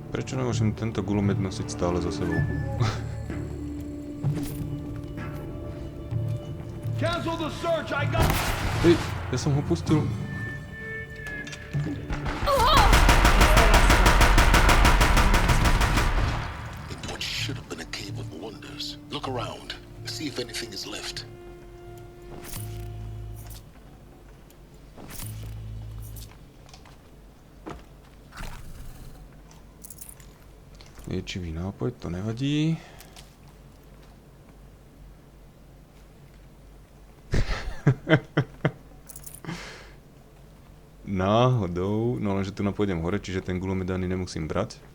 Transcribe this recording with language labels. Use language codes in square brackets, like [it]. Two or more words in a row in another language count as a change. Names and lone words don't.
[sk] Prečo nemôžem tento gulomet nosiť stále so sebou? Hej, ja som ho pustil. [en] In what should have been a cave of wonders. Look around. See if anything is left. [sk] Liečivý nápoj, to nevadí. Náhodou, no lenže tu napôjdem hore, čiže ten gulomet ani nemusím brať.